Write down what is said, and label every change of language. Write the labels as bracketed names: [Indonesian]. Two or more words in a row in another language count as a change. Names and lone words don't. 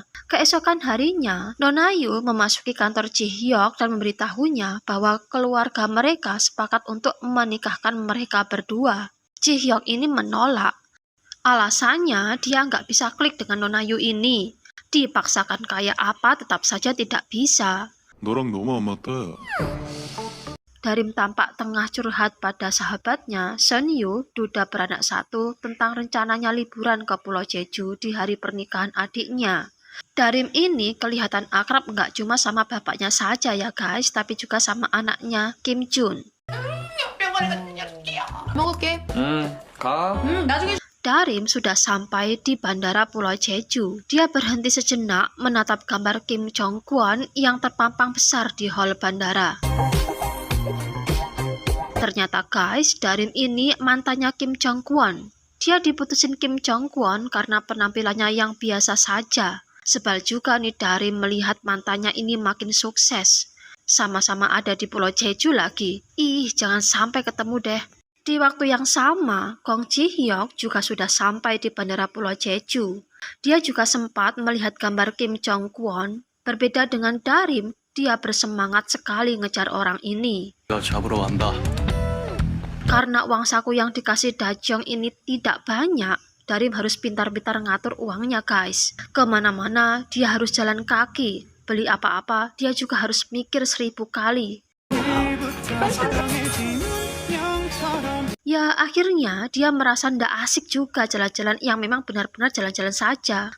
[Indonesian] Keesokan harinya, Nona Yu memasuki kantor Ji-hyuk dan memberitahunya bahwa keluarga mereka sepakat untuk menikahkan mereka berdua. Ji-hyuk ini menolak. Alasannya dia nggak bisa klik dengan Nona Yu ini. Dipaksakan kayak apa tetap saja tidak bisa. [Korean] 너랑 너무 안 맞다. [Indonesian] Darim tampak tengah curhat pada sahabatnya, Sun Yu, duda beranak 1, tentang rencananya liburan ke Pulau Jeju di hari pernikahan adiknya. Darim ini kelihatan akrab nggak cuma sama bapaknya saja ya guys, tapi juga sama anaknya, Kim Jun. [Korean] 먹을게. 가. 나중에 [Indonesian] Darim sudah sampai di bandara Pulau Jeju. Dia berhenti sejenak menatap gambar Kim Jong-kwon yang terpampang besar di hall bandara. Ternyata guys, Darim ini mantannya Kim Jong-kwon. Dia diputusin Kim Jong-kwon karena penampilannya yang biasa saja. Sebal juga nih Darim melihat mantannya ini makin sukses. Sama-sama ada di Pulau Jeju lagi. Ih, jangan sampai ketemu deh. Di waktu yang sama, Gong Ji-hyuk juga sudah sampai di bandara Pulau Jeju. Dia juga sempat melihat gambar Kim Jong-kwon. Berbeda dengan Darim, dia bersemangat sekali ngejar orang ini. [Korean] 야, 잡으러 간다. [Indonesian] Karena uang saku yang dikasih Da-jong ini tidak banyak, Darim harus pintar-pintar ngatur uangnya guys. Kemana-mana dia harus jalan kaki. Beli apa-apa dia juga harus mikir 1000 kali. Ya akhirnya dia merasa ndak asik juga jalan-jalan yang memang benar-benar jalan-jalan saja.